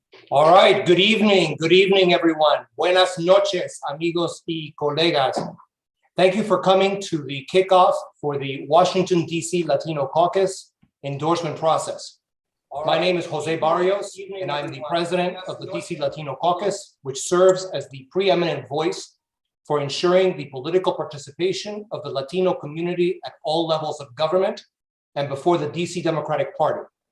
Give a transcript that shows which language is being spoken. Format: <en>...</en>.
<en>All right, good evening, everyone.</en> <es>Buenas noches, amigos y colegas.</es> <en>Thank you for coming to the kickoff for the Washington, D.C. Latino Caucus endorsement process. My name is Jose Barrios, and I'm the president of the D.C. Latino Caucus, which serves as the preeminent voice for ensuring the political participation of the Latino community at all levels of government and before the D.C. Democratic Party.</en>